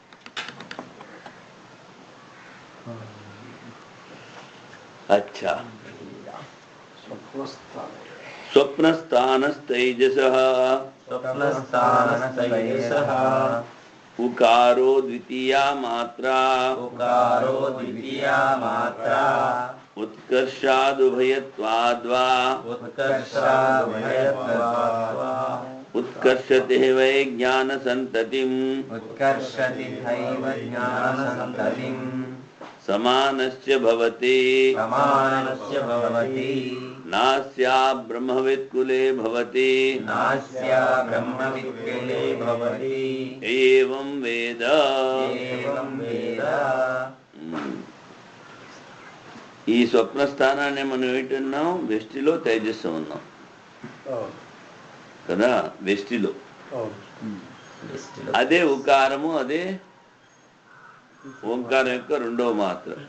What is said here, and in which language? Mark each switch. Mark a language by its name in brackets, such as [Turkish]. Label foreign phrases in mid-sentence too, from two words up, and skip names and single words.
[Sanskrit] అచ్చా. స్వప్నస్థానస్తైజసః ఉకారో ద్వితీయా మాత్రా उत्कर्षादुभयत्वाद्वा उत्कर्षादुभयत्वाद्वा उत्कर्षते वै ज्ञानसन्ततिम् उत्कर्षति हैव ज्ञानसन्ततिम् समानस्य भवति समानस्य भवति नास्या ब्रह्मवित्कुले भवति नास्या ब्रह्मवित्कुले भवति एवं वेद एवं वेद [Telugu] ఈ స్వప్న స్థానాన్ని మనం ఏంటున్నాం వెష్టిలో తేజస్సు ఉన్నాం కదా వెష్టిలో అదే ఉకారము అదే ఓంకారం యొక్క రెండవ మాత్ర